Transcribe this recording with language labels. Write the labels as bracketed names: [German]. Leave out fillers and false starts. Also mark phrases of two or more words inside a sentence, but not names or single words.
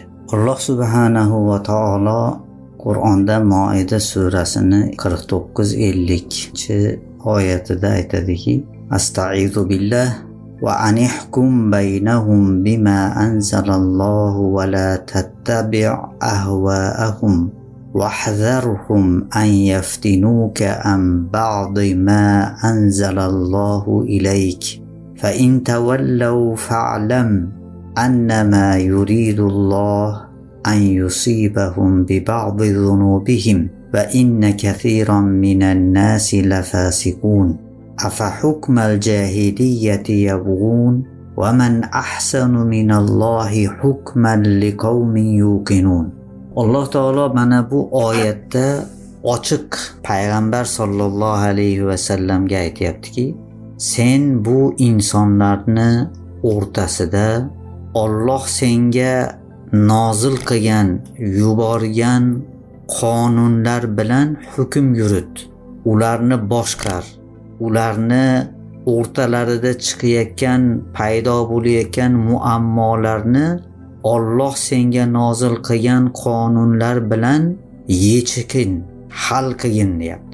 [Arabic] الله سبحانه وتعالى [Uzbek] Qur'onda Moida surasini 49-50 oyatida aytadiki: [Arabic] أستعيذ بالله وأن احكم بينهم بما أنزل الله ولا تتبع أهواءهم واحذرهم أن يفتنوك عن بعض ما أنزل الله إليك فإن تولوا فاعلم أنما يريد الله أن يصيبهم ببعض ذنوبهم وإن كثيرا من الناس لفاسقون أفحكم الجاهلية يبغون ومن أحسن من الله حكما لقوم يوقنون. [Uzbek] Alloh taolo mana bu oyatda ochiq payg'ambar [Arabic] صلى الله عليه وسلم-ga [Uzbek] aytayaptiki, sen bu insonlarni o'rtasida Alloh senga nozil qilgan, yuborgan qonunlar bilan hukm yurit, ularni boshqar, ularni o'rtalarida chiqayotgan, paydo bo'layotgan muammolarni Alloh senga nozil qilgan qonunlar bilan yechikin, hal qilgin deyapti.